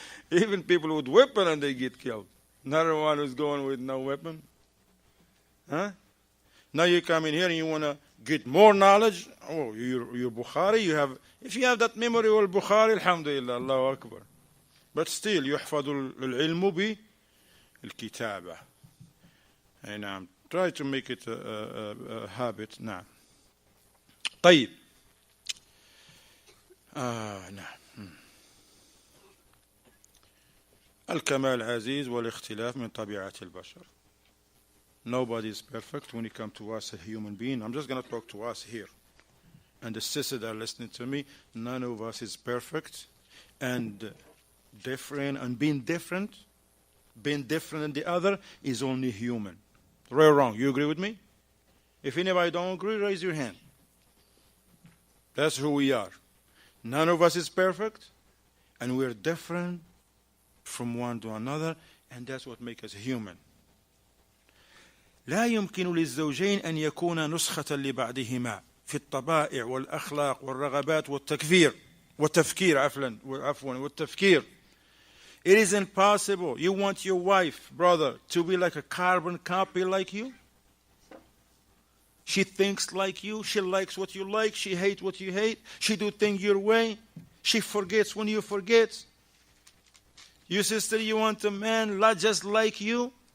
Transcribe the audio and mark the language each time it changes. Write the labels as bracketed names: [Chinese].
[English] Even people with weapon and they get killed. Not the one who's going with no weapon. Huh? Now you come in here and you want to get more knowledge. Oh, you're Bukhari. If you have that memory of Bukhari, alhamdulillah, Allahu Akbar. But still, [Arabic] يحفظ العلم بالكتابة. [English] And try to make it a habit. [Arabic] نعم. طيب. نعم. الكمال عزيز والاختلاف من طبيعة البشر. [English] Nobody is perfect when it comes to us, a human being. I'm just going to talk to us here. And the sisters that are listening to me, none of us is perfect. And different, and being different than the other is only human. Right or wrong? You agree with me? If anybody don't agree, raise your hand. That's who we are. None of us is perfect, and we're different from one to another, and that's what makes us human. [Arabic] لا يمكن للزوجين أن يكونا نسخة لبعضهما في الطبائع والأخلاق والرغبات والتفكير عفوا والتفكير. [English] It is impossible. You want your wife, brother, to be like a carbon copy like you? She thinks like you. She likes what you like. She hates what you hate. She do things your way. She forgets when you forget. You sister, you want a man just like you?